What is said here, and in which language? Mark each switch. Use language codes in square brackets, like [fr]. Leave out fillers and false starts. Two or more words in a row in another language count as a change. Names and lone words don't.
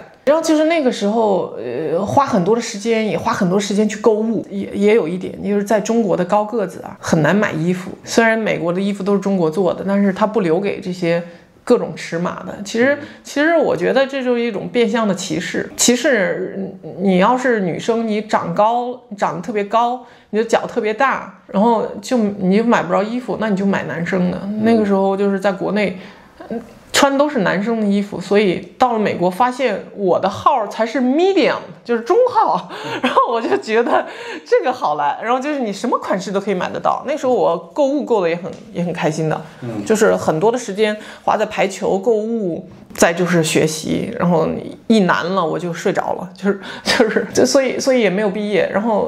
[zh] 然後就是那個時候，花很多的時間，也花很多時間去購物，也有一點，就是在中國的高個子啊，很難買衣服。雖然美國的衣服都是中國做的，但是它不留給這些各種尺碼的。其實我覺得這就是一種變相的歧視。歧視你要是女生，你長得特別高，你的腳特別大，然後你就買不着衣服，那你就買男生的。那個時候就是在國內。穿都是男生的衣服，所以到了美國发現我的號才是 medium， 就是中號，然後我就覺得這個好來，然後就是你什麼款式都可以買得到。那時候我購物購的也很開心的，就是很多的時間花在排球、購物，再就是學習，然後一難了我就睡着了，所以也沒有畢業，然後。